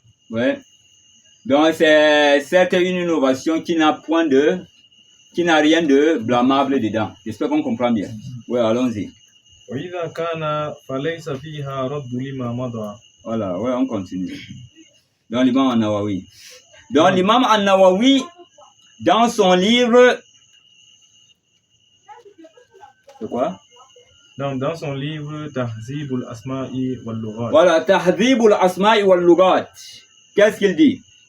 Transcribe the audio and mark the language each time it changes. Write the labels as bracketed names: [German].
[French] Ouais. Donc c'est une innovation qui n'a rien de blâmable dedans. J'espère qu'on comprend bien. Ouais, allons-y. [Arabic] وإذا كان فليس فيها رد لما مضى. [French] Voilà, ouais, on continue. Dans l'imam An-Nawawi. Dans l'imam An-Nawawi, dans son livre. C'est quoi? Dans son livre Tahzib al-Asma'i wal-Lughat. Voilà, Tahzib al-Asma'i wal-Lughat. Qu'est-ce qu'il dit?